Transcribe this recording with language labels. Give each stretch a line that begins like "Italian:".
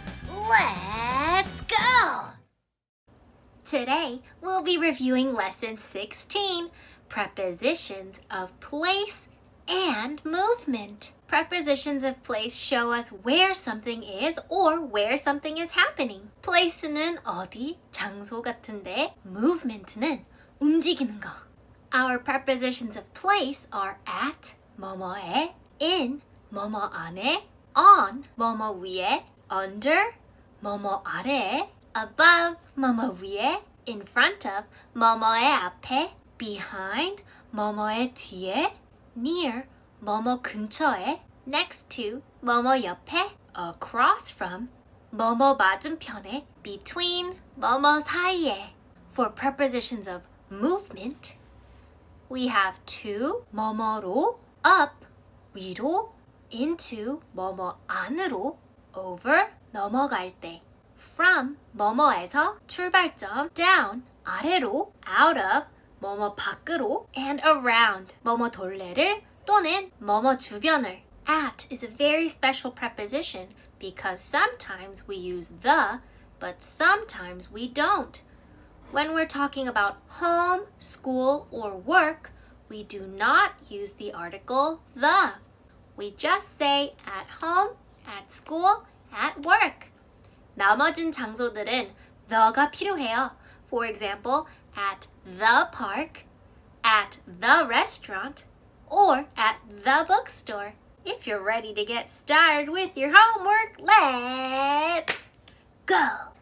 English: Let's go! Today, we'll be reviewing Lesson 16, Prepositions of Place and Movement. Prepositions of place show us where something is or where something is happening.
Korean: Place는 어디, 장소 같은데, movement는 움직이는 거.
English: Our prepositions of place are at,
Korean: 뭐뭐에,
English: in,
Korean: 뭐뭐 안에,
English: on,
Korean: 뭐뭐 위에,
English: under,
Korean: 뭐뭐 아래에,
English: above, 뭐뭐 위에, in front of,
Korean: 뭐뭐의 앞에,
English: behind,
Korean: 뭐뭐의 뒤에,
English: near,
Korean: 뭐뭐 근처에,
English: next to,
Korean: 뭐뭐 옆에,
English: across from,
Korean: 뭐뭐 맞은편에,
English: between,
Korean: 뭐뭐 사이에.
English: For prepositions of movement, we have to,
Korean: 뭐뭐로,
English: up,
Korean: 위로,
English: into,
Korean: 뭐뭐 안으로,
English: over,
Korean: 넘어갈 때,
English: from,
Korean: 뭐뭐에서, 출발점,
English: down,
Korean: 아래로,
English: out of,
Korean: 뭐뭐 밖으로,
English: and around,
Korean: 뭐뭐 돌래를 또는 뭐뭐 주변을.
English: At is a very special preposition because sometimes we use the, but sometimes we don't. When we're talking about home, school, or work, we do not use the article the. We just say at home, at school, at work.
Korean: 나머진 장소들은 the가 필요해요.
English: For example, at the park, at the restaurant, or at the bookstore. If you're ready to get started with your homework, let's go!